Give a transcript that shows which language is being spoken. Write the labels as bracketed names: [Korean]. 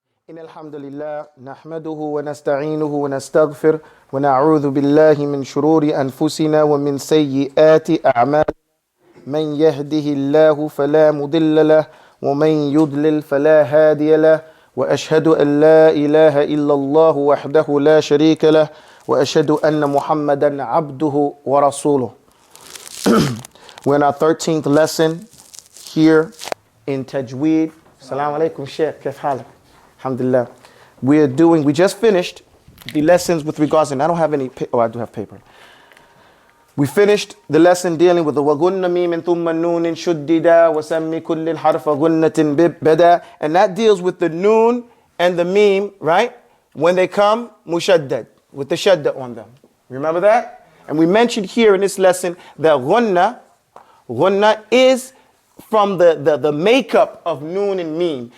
[Arabic] إن الحمد لله نحمده ونستعينه ونستغفر ونعوذ بالله من شرور أنفسنا ومن سيئات أعمالنا من يهده الله فلا مضل له ومن يضلل فلا هادي له وأشهد أن لا إله إلا الله وحده لا شريك له وأشهد أن محمدا عبده ورسوله. [English] We're in our 13th lesson here in TAJWEED. Assalamu alaikum, Sheikh. [Arabic] Kif halak? [English] Alhamdulillah. We just finished the lessons with regards, and I don't have any, I do have paper. We finished the lesson dealing with the [Arabic] وَغُنَّ مِيمٍ ثُمَّ النُّونٍ شُدِّدَا وَسَمِّ كُلِّ الْحَرْفَ غُنَّةٍ بِدَا. [English] And that deals with the noon and the meme, right? When they come, mushaddad, with the shadda on them. Remember that? And we mentioned here in this lesson that ghunna is from the makeup of noon and meme.